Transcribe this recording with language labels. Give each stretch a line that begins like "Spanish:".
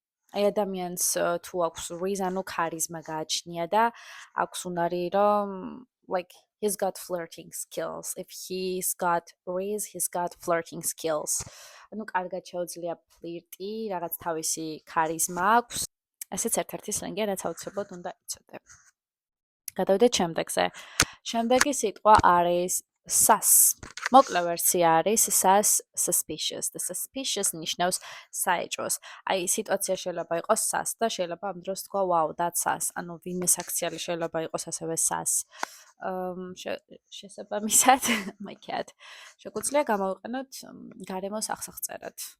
Georgian: აი ადამიანს თუ აქვს race, ანუ ქარიზმა გააჩნია და აქვს უნარი რომ
English: like he's got flirting skills. If he's got race, he's got flirting skills.
Georgian: ანუ კარგად შეუძლია ფლირტი, რაღაც თავისი ქარიზმა აქვს. ესეც ერთ-ერთი სლენგია, რაც აუცილებლად უნდა იცოდე. გადავიდეთ შემდეგზე. შემდეგი სიტყვა არის sus. მოკლე ვერსია არის sus suspicious. The suspicious ნიშნავს საეჭვოს. აი სიტუაცია შეიძლება იყოს sus და შეიძლება ამ დროს თქვა
English: wow, that's sus.
Georgian: ანუ ვინმე საქციელი შეიძლება იყოს ასევე sus. შესაბამისად,
English: my cat.
Georgian: შეგვიძლია გამოვიყენოთ გარემოს ახსახწერად.